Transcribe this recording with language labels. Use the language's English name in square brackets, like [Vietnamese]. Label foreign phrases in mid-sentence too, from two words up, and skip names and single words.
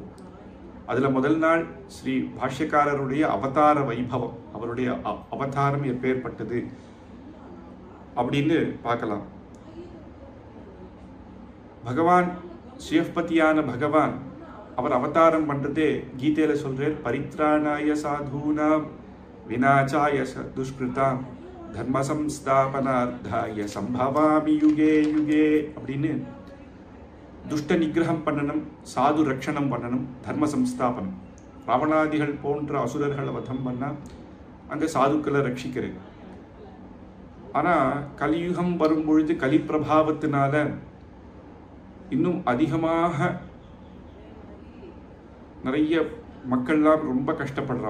[Tamil] அதில் முதல் நாள் ஸ்ரீ பாஷ்யக்காரருடைய அவதார வைபவம், அவருடைய அவதாரம் எப்பேற்பட்டது அப்படின்னு பார்க்கலாம். பகவான் ஸ்ரீயப்பதியான பகவான் அவர் அவதாரம் பண்றதே கீதையில சொல்றார், [Sanskrit] परित्राणाय साधूनां विनाशाय दुष्कृताम् धर्म संस्थापनार्थाय सम्भवामि युगे युगे அப்படின்னு. [Tamil] துஷ்ட நிகிரகம் பண்ணணும், சாது ரட்சணம் பண்ணணும், தர்ம சம்ஸ்தாபனம். ராவணாதிகள் போன்ற அசுரர்களை வதம் பண்ணா அங்க சாதுக்களை ரட்சிக்கிறேன். ஆனா கலியுகம் வரும்பொழுது கலி பிரபாவத்தினால இன்னும் அதிகமாக நிறைய மக்கள்லாம் ரொம்ப கஷ்டப்படுறா.